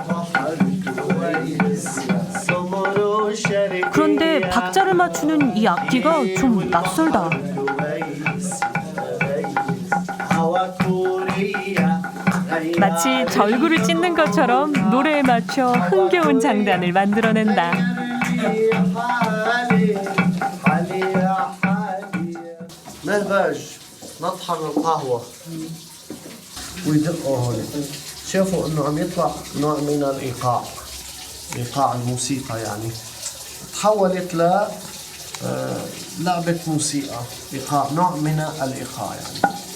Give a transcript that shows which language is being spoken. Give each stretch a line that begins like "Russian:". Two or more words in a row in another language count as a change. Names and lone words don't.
Korean: 그런데 박자를 맞추는 이 악기가 좀 낯설다. 마치 절구를 찢는 것처럼 노래에 맞춰 흥겨운 장단을 만들어낸다.
Arabic: نهبج نطحن القهوة ويدقوا هون شافوا انه عم يطلع نوع من الايقاع ايقاع الموسيقى يعني تحولت ل لعبة موسيقى ايقاع نوع من الايقاع يعني